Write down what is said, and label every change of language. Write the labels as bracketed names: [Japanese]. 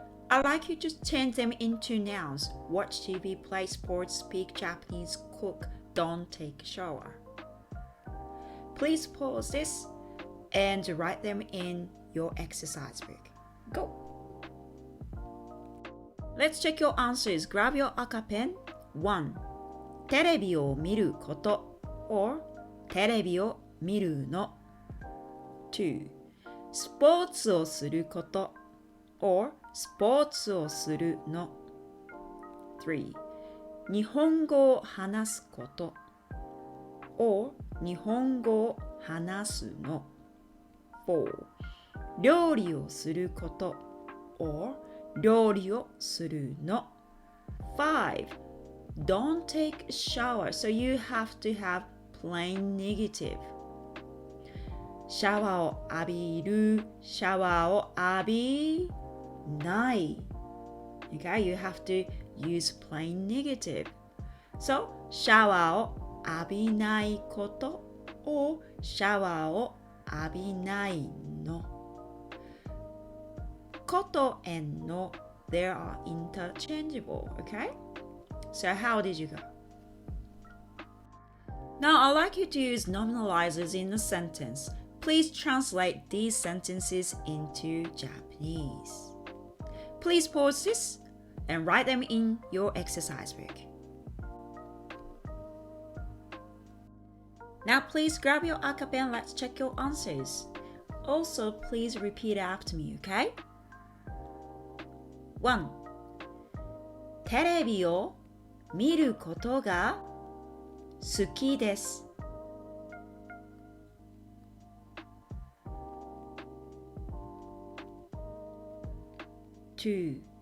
[English] I'd like you to change them into nouns. Watch TV, play sports, speak Japanese, cook, don't take a shower. Please pause this and write them in your exercise book. Go!Let's check your answers. Grab your 赤ペン。 1. [Japanese] テレビを見ること or テレビを見るの。 [English] 2. [Japanese] スポーツをすること or スポーツをするの。 [English] 3. [Japanese] 日本語を話すこと or 日本語を話すの。 [English] 4. [Japanese] 料理をすること or料理をするの。 [English] 5. Don't take a shower, so you have to have plain negative. [Japanese] シャワーを浴びる、シャワーを浴びない。 [English] Okay, you have to use plain negative. [Japanese] So, シャワーを浴びないこと or シャワーを浴びないの。 [English] こと and の they are interchangeable, okay? So how did you go? Now I'd like you to use nominalizers in a sentence. Please translate these sentences into Japanese. Please pause this and write them in your exercise book. Now please grab your akape and let's check your answers. Also, please repeat after me, okay? 1. [Japanese] テレビを見ることが好きです。 [English] 2.